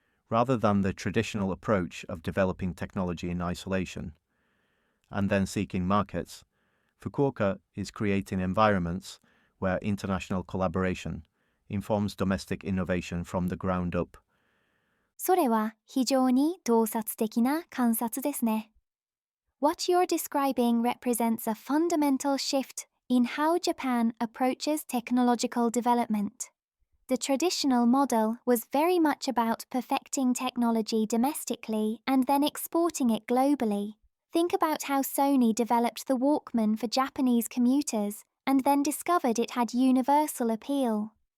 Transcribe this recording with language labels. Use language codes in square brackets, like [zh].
[en] Rather than the traditional approach of developing technology in isolation and then seeking markets, Fukuoka is creating environments where international collaboration informs domestic innovation from the ground up. [ja] それは非常に洞察的な観察ですね。 [en] What you're describing represents a fundamental shift in how Japan approaches technological development. The traditional model was very much about perfecting technology domestically and then exporting it globally. Think about how Sony developed the Walkman for Japanese commuters and then discovered it had universal appeal.